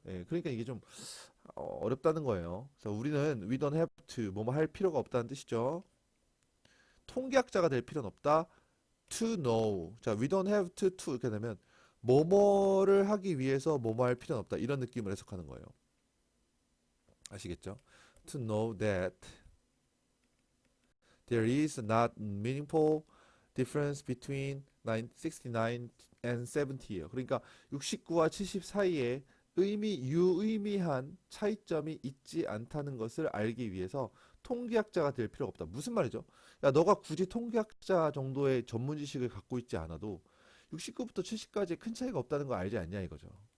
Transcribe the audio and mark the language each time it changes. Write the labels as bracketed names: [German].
[Korean] 예, 그러니까 이게 좀 어렵다는 거예요. 그래서 우리는 [English] we don't have to [Korean] 뭐뭐 할 필요가 없다는 뜻이죠. 통계학자가 될 필요는 없다. [English] to know. [Korean] 자, [English] we don't have to [Korean] 이렇게 되면 뭐뭐를 하기 위해서 뭐뭐 할 필요는 없다. 이런 느낌을 해석하는 거예요. 아시겠죠? [English] To know that there is not meaningful difference between 69 and 70예요. [Korean] 그러니까 69와 70 사이에 유의미한 차이점이 있지 않다는 것을 알기 위해서 통계학자가 될 필요가 없다. 무슨 말이죠? 야, 너가 굳이 통계학자 정도의 전문 지식을 갖고 있지 않아도 69부터 70까지 큰 차이가 없다는 거 알지 않냐 이거죠.